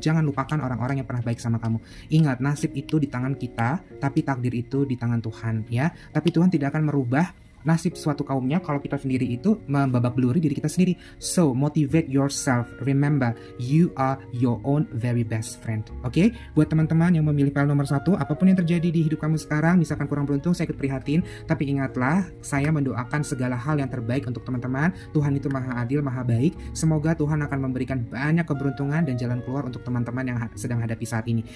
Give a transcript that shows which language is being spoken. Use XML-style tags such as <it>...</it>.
<id>Jangan lupakan orang-orang yang pernah baik sama kamu. Ingat, nasib itu di tangan kita, tapi takdir itu di tangan Tuhan ya. Tapi Tuhan tidak akan merubah nasib suatu kaumnya kalau kita sendiri itu membabak beluri diri kita sendiri.</id> <en>So, motivate yourself. Remember, you are your own very best friend.</en> <id>Oke? Buat teman-teman yang memilih file nomor 1, apapun yang terjadi di hidup kamu sekarang, misalkan kurang beruntung, saya ikut prihatin. Tapi ingatlah, saya mendoakan segala hal yang terbaik untuk teman-teman. Tuhan itu maha adil, maha baik. Semoga Tuhan akan memberikan banyak keberuntungan dan jalan keluar untuk teman-teman yang sedang hadapi saat ini.</id>